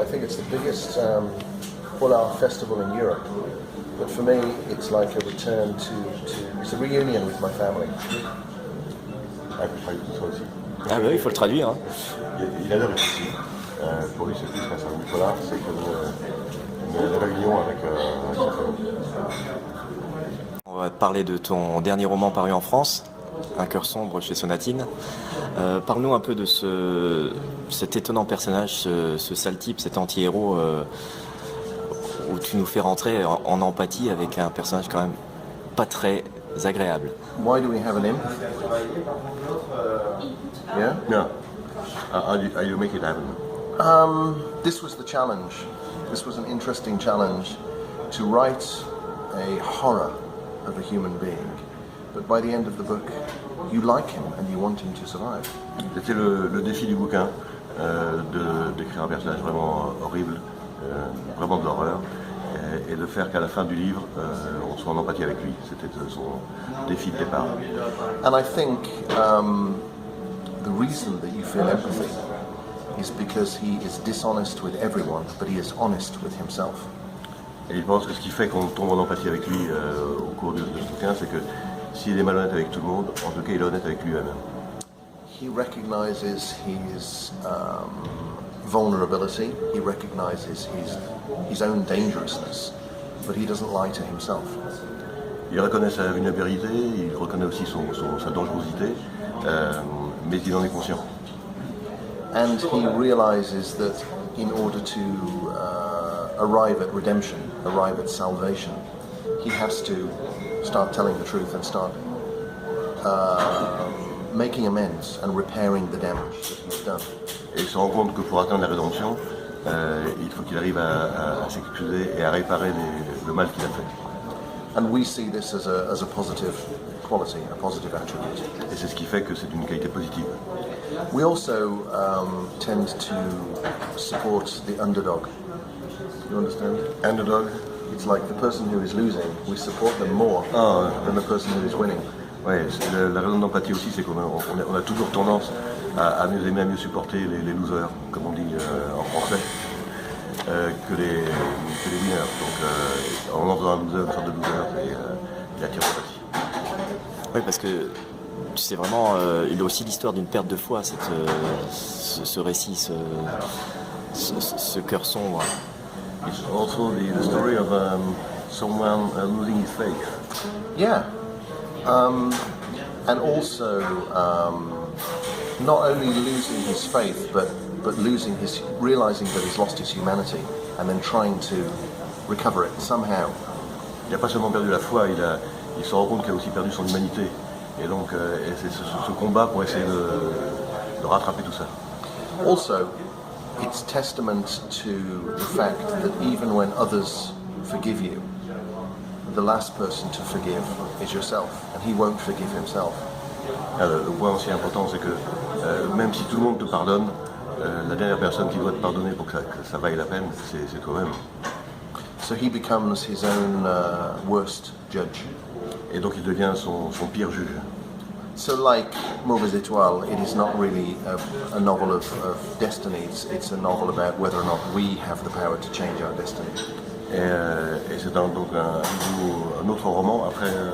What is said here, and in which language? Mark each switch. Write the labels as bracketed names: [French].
[English] I think it's the biggest Polar festival in Europe. But for me, it's like a return it's a reunion with my family. [French] Ah bah oui, il faut le traduire. Hein. Il adore être ici. Pour lui, c'est plus qu'un salon du Polar, c'est comme une réunion avec sa famille. On va te parler de ton dernier roman paru en France, Un cœur sombre chez Sonatine. Parle-nous un peu de cet étonnant personnage, ce sale type, cet anti-héros, où tu nous fais rentrer en empathie avec un personnage quand même pas très agréable. [English] Why do we have an imp? Yeah? Yeah. How do you make it happen? This was the challenge. This was an interesting challenge to write a horror of a human being. But by the end of the book, you like him and you want him to survive. [French] C'était le défi du bouquin, d'écrire un personnage vraiment horrible, vraiment de l'horreur, et de faire qu'à la fin du livre, on soit en empathie avec lui. C'était son défi de départ. [English] And I think the reason that you feel empathy is because he is dishonest with everyone, but he is honest with himself. [French] Et il pense que ce qui fait qu'on tombe en empathie avec lui au cours de ce bouquin, c'est que s'il est malhonnête avec tout le monde, en tout cas il est honnête avec lui-même. [English] He recognizes his vulnerability, he recognizes his own dangerousness, but he doesn't lie to himself. [French] Il reconnaît sa vulnérabilité, il reconnaît aussi sa dangerosité, mais il en est conscient. [English] And he realizes that in order to arrive at redemption, arrive at salvation, he has to start telling the truth and start making amends and repairing the damage that he's done. [French] Et il se rend compte que pour atteindre la rédemption, il faut qu'il arrive à s'excuser et à réparer le mal qu'il a fait. [English] And we see this as a positive quality, a positive attribute. [French] Et c'est ce qui fait que c'est une qualité positive. [English] We also tend to support the underdog. You understand? Underdog. It's like the person who is losing, we support them more than the person who is winning. [French] Ouais, la raison d'empathie aussi, c'est qu'on a toujours tendance à mieux aimer, à mieux supporter les losers, comme on dit en français, que les winners. Donc en faisant un loser, une sorte de loser, il attire l'empathie. Oui, parce que c'est vraiment, il y a aussi l'histoire d'une perte de foi, ce récit, ce cœur sombre. [English] It's also the story of someone losing his faith. Yeah. And also not only losing his faith, but realizing that he's lost his humanity and then trying to recover it somehow. [French] Il n'a pas seulement perdu la foi, il se rend compte qu'il a aussi perdu son humanité. Et donc c'est ce combat pour essayer de rattraper tout ça. [English] Also, it's testament to the fact that even when others forgive you, the last person to forgive is yourself, and he won't forgive himself. [French] Le point aussi important, c'est que même si tout le monde te pardonne, la dernière personne qui doit te pardonner pour que ça vaille la peine, c'est toi-même. [English] So he becomes his own worst judge. [French] Et donc il devient son pire juge. [English] So like Mauvaises Étoiles, it is not really a novel of destiny, it's a novel about whether or not we have the power to change our destiny. [French] Et c'est donc un autre roman, après